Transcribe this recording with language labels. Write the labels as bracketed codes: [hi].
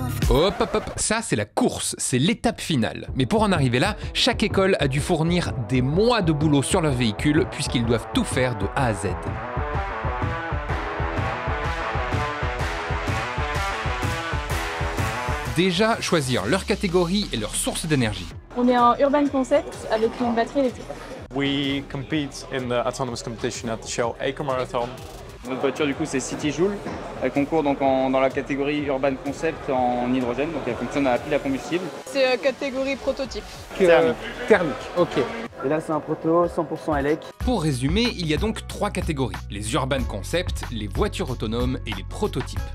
[fr] Hop hop hop, ça c'est la course, c'est l'étape finale. Mais pour en arriver là, chaque école a dû fournir des mois de boulot sur leur véhicule puisqu'ils doivent tout faire de A à Z. Déjà, choisir leur catégorie et leur source d'énergie. On est en Urban Concept avec une batterie électrique. [en] We compete in the autonomous competition at the Shell Eco Marathon. [fr] Notre voiture du coup c'est City Joule, elle concourt donc dans la catégorie Urban Concept en hydrogène, donc elle fonctionne à la pile à combustible. C'est catégorie prototype. Thermique, ok. Et là c'est un proto 100% élec. Pour résumer, il y a donc 3 catégories, les Urban Concept, les voitures autonomes et les prototypes.